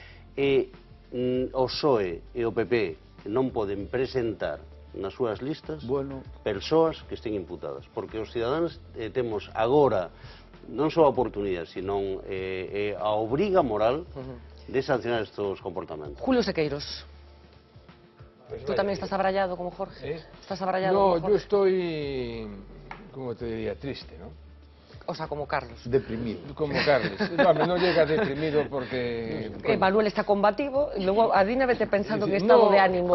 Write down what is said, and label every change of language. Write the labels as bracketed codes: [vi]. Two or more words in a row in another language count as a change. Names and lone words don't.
[gl] O PSOE e o PP non poden presentar nas súas listas persoas que estén imputadas, porque os cidadáns temos agora non só a oportunidade, sino a obriga moral de sancionar estos comportamentos. Julio Sequeiros. [es] ¿Tú también estás abrayado como Jorge? ¿Estás abrayado como Jorge? No, yo estoy, ¿cómo te diría? Triste, ¿no? O sea, como Carlos. Deprimido. Como Carlos. No llega deprimido porque... Manuel está combativo, y luego Adina vete pensando que estado de ánimo.